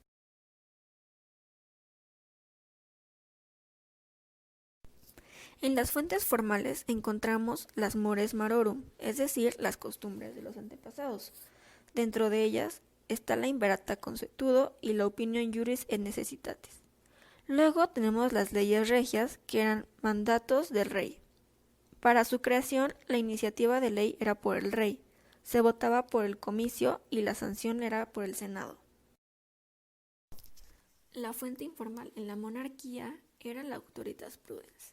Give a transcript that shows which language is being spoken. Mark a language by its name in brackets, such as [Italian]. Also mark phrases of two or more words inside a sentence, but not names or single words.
[Spanish] En las fuentes formales encontramos las [Latin] mores marorum, [Spanish] es decir, las costumbres de los antepasados. Dentro de ellas está la [Latin] imperata consuetudo [Spanish] y la opinión [Latin] juris et necessitatis. [Spanish] Luego tenemos las leyes regias, que eran mandatos del rey. Para su creación, la iniciativa de ley era por el rey, se votaba por el comicio y la sanción era por el senado. La fuente informal en la monarquía era la [Latin] auctoritas prudens.